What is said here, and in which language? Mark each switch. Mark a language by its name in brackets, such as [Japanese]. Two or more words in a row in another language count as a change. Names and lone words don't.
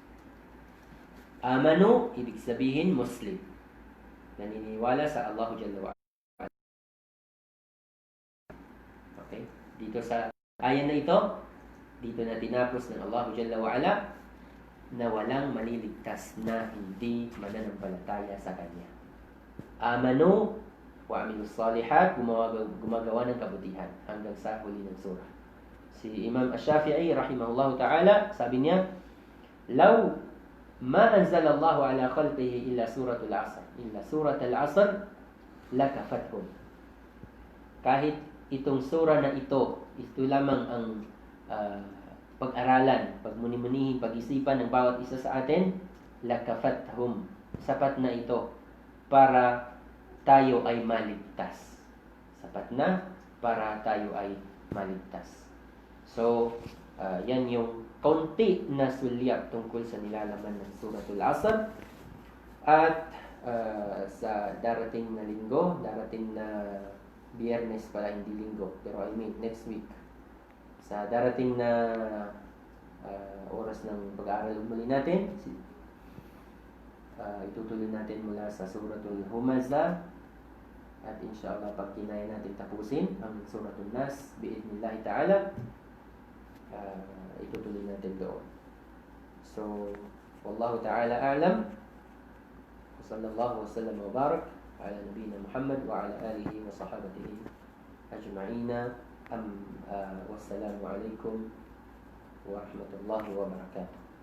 [Filipino] Amanu, ibig sabihin Muslim, naniniwala sa Allah [Arabic] جل وعلا. [Filipino] Okay? Dito sa ayan na ito, dito na tinapos ng Allah [Arabic] جل وعلا [Filipino] na walang maliligtas na hindi mananampalataya sa Kanya. [Arabic] آمنوا وعملوا الصالحات, [Filipino] gumagawa ng kabutihan hanggang sa huli ng surah. Si Imam Ash-Shafi'i [Arabic] رحمه الله تعالى, [Filipino] sabi niya, [Arabic] "لو ما أنزل الله على خلقه إلا سورة العصر لكفتهم." [Filipino] Kahit itong surah na ito lamang ang pag-aralan, pagmuni-munihin, pag-isipan ng bawat isa sa atin, lakafathum, sapat na ito para tayo ay maligtas. Sapat na para tayo ay maligtas. So, yan yung kaunti na sulyap tungkol sa nilalaman ng Suratul Asr. At sa darating na linggo, darating na Biyernes pala, hindi linggo, pero [English] I mean next week, [Filipino] sa darating na oras ng pag-aaral muli natin, itutuloy natin mula sa Suratul Humazah, at inshallah pag kinaya natin tapusin ang Suratul Nas [Arabic] بإذن الله تعالى, [Filipino] itutuloy natin doon. [Arabic] So والله تعالى أعلم وصلى الله وسلم وبارك على نبينا محمد وعلى آله وصحابته أجمعين. والسلام عليكم ورحمة الله وبركاته.